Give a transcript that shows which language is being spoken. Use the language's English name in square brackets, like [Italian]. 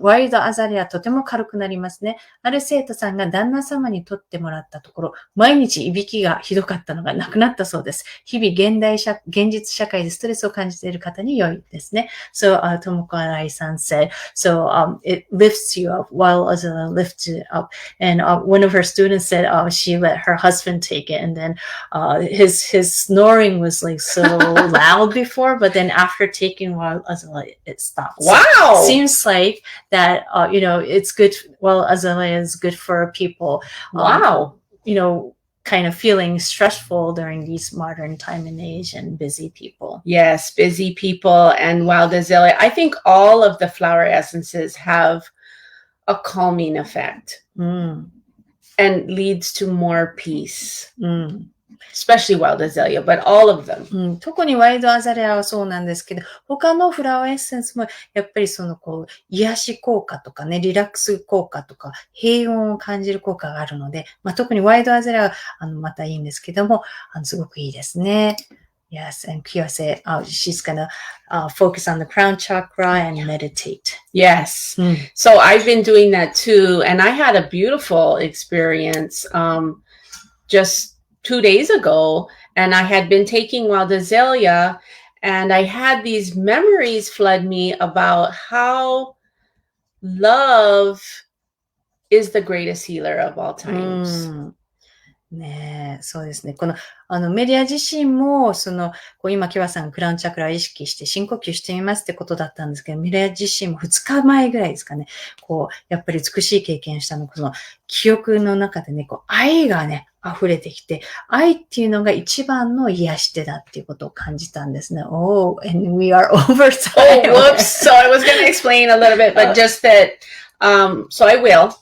[Japanese] ワイルドアザレアとても軽くなりますね。ある生徒さんが旦那様に取ってもらったところ、毎日いびきがひどかったのがなくなったそうです。日々現実社会でストレスを感じている方に良いですね。 [English] So, 智子新井さん said, it lifts you up while Azalea lifts you up. And one of her students said, she let her husband take it. And then his snoring was like so loud before, but then after taking while Azalea, it stopped. Wow. Seems like that, it's good. Well, Azalea is good for people. Wow. Kind of feeling stressful during these modern time and age and busy people. Yes, busy people and wild azalea. I think all of the flower essences have a calming effect and leads to more peace. Especially wild azalea, but all of them. [Japanese] 特にワイルドアザレアはそうなんですけど、他のフラワーエッセンスもやっぱり癒し効果とかね、リラックス効果とか、平穏を感じる効果があるので、特にワイルドアザレアはまたいいんですけども、すごくいいですね。 [English] Yes, and Kia said she's gonna focus on the crown chakra and meditate. Yes. So I've been doing that too, and I had a beautiful experience just 2 days ago, and I had been taking wild azalea, and I had these memories flood me about how love is the greatest healer of all times. [Japanese] ねえ、そうですね。メリア自身も、今、キワさん、クラウンチャクラを意識して深呼吸してみますってことだったんですけど、メリア自身も2日前ぐらいですかね、やっぱり美しい経験したの、記憶の中でね、愛がね、溢れてきて、愛っていうのが一番の癒し手だっていうことを感じたんですね。 [English] Oh, and we are over time. Oh, whoops. So I was going to explain a little bit, but just that, so I will.